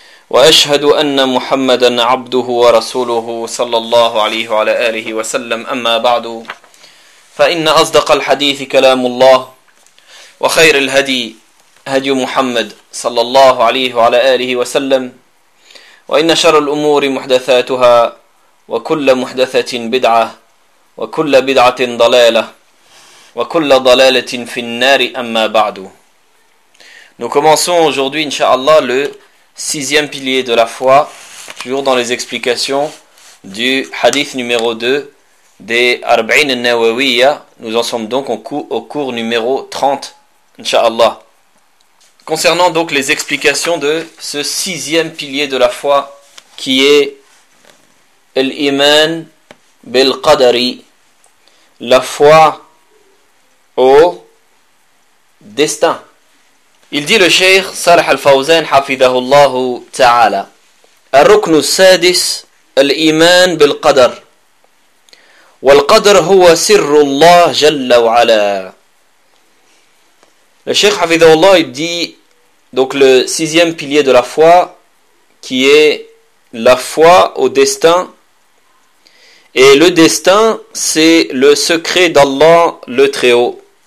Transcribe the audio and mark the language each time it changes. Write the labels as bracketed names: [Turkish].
[Arabic] وأشهد أن محمدا عبده ورسوله صلى الله عليه وعلى آله وسلم أما بعد فإن أصدق الحديث كلام الله وخير الهدي هدي محمد صلى الله عليه وعلى آله وسلم وإن شر الأمور محدثاتها وكل محدثة بدعة وكل بدعة ضلالة وكل ضلالة في النار أما بعد. [French] Nous commençons aujourd'hui, inshallah, le sixième pilier de la foi, toujours dans les explications du hadith numéro 2 des Arba'in al-Nawawiyya. Nous en sommes donc au cours numéro 30, Inch'Allah. Concernant donc les explications de ce sixième pilier de la foi qui est l'Iman bil-Qadari, la foi au destin. Il dit le Cheikh Salih al-Fawzan, hafidhahullah ta'ala, [Arabic] الركن السادس الإيمان بالقدر والقدر هو سر الله جل وعلا. [French] Le Cheikh hafidhahullah dit donc le sixième pilier de la foi qui est la foi au destin, et le destin c'est le secret d'Allah le Très-Haut.